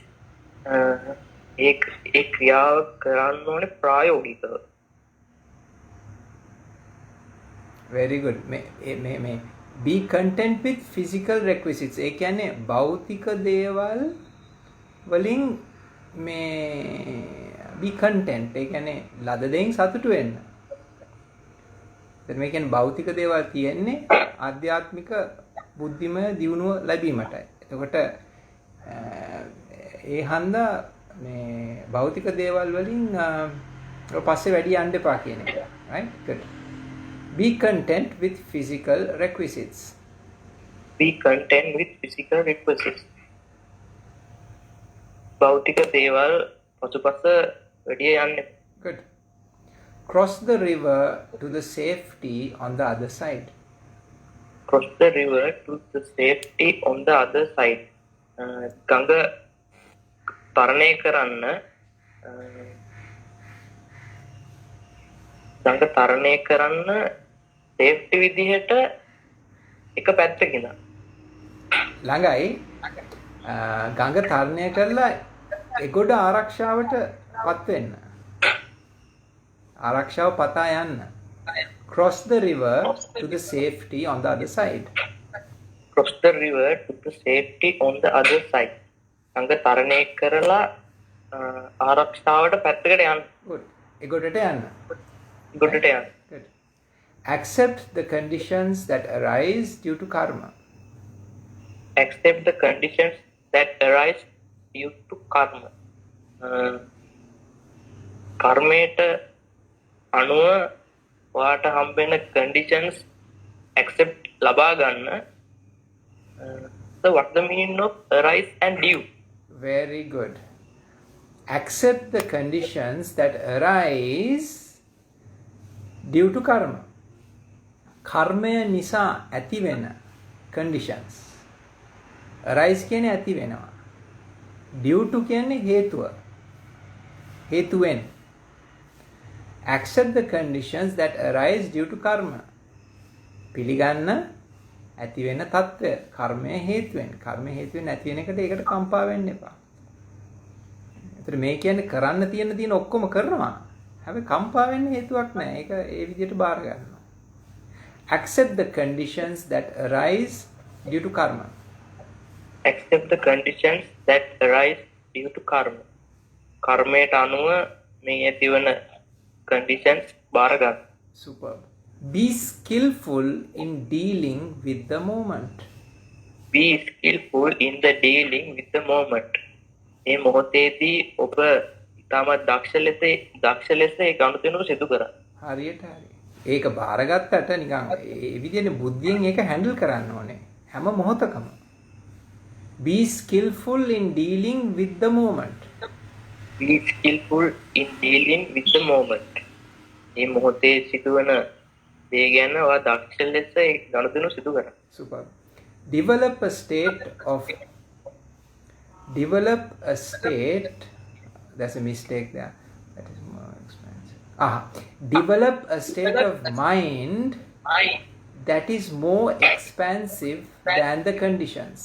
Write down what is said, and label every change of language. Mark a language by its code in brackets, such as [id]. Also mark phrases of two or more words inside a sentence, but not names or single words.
[si] ඒ ක්‍රියාව කරන්න ඕනේ ප්‍රායෝගිකව. [en] Very good. මේ be content with physical requisites. [si] ඒ කියන්නේ භෞතික දේවල් වලින් මේ [en] be content. [si] ඒ කියන්නේ ලද දෙයින් සතුටු වෙන්න. දැන් මේ කියන්නේ භෞතික දේවල් තියෙන්නේ ආධ්‍යාත්මික බුද්ධිමය දියුණුව ලැබීමටයි. එතකොට ඒ හන්දා මේ භෞතික දේවල් වලින් පස්සේ වැඩි යන්න එපා කියන එක. [en] Right? Good. Be content with physical requisites. Be content with physical requisites. [si] භෞතික දේවල් පසුපස වැඩි යන්න. [en] Good. Cross the river to the safety on the other side. Cross the river to the safety on the other side. [si] ගඟ තරණය කරන්න සේෆ්ටි විදිහට එක පැත්තකින් ළඟයි ගඟ තරණය කරලා එගොඩ ආරක්ෂාවට පත් වෙන්න. ආරක්ෂාව පතා යන්න. [en] Cross the river to the safety on the other side. Cross the river to the safety on the other side. [si] ගඟ තරණය කරලා ආරක්ෂාවට පැත්තකට යන්න. Good. එගොඩට යන්න. ගොඩට යන්න. [en] Good. Accept the conditions that arise due to karma. Accept the conditions that arise due to karma. [si] කර්මයට අනුව වාට හම්බෙන [en] conditions accept [si] ලබා ගන්න [en] So what's the meaning of arise and due? Very good. Accept the conditions that arise due to karma. [si] කර්මය නිසා ඇති වෙන conditions. Arise කියන්නේ ඇති වෙනවා. [en] Due to [si] කියන්නේ හේතුව. හේතුවෙන්. [en] Accept the conditions that arise due to karma. [si] පිළිගන්න ඇති වෙන తত্ত্বය. කර්මය හේතුවෙන්. කර්මය හේතුවෙන් ඇති වෙන එකට ඒකට කම්පා වෙන්න එපා. ඒතර මේ කියන්නේ කරන්න තියෙන ඔක්කොම කරනවා. හැබැයි කම්පා වෙන්න හේතුවක් නැහැ. ඒක ඒ විදිහට බාර ගන්නවා. [en] Accept the conditions that arise due to karma. Accept the conditions that arise due to karma. [si] කර්මයට අනුව මේ ඇතිවන conditions බාර ගන්න. [en] Superb. Be skillful in dealing with the moment. Be skillful in the dealing with the moment. [si] මේ මොහොතේදී ඔබ ඉතාමත් දක්ෂ ලෙස ඒ ගනුදෙනුව සිදු කරන්න. හරියට හරි. ඒක බාරගත්තට නිකන් ඒ විදිහේ බුද්ධියෙන් ඒක හැන්ඩල් කරන්න ඕනේ. හැම මොහොතකම. [en] Be skillful in dealing with the moment. Be skillful in dealing with the moment. [si] මේ මොහොතේ සිදුවන දේ ගැන ඔයා දක්ෂ ලෙස ඒ ගනුදෙනුව සිදු කරන්න. [en] Super. Develop a state, there's a mistake there. That is more expensive. Develop a state of mind that is more expansive than the conditions.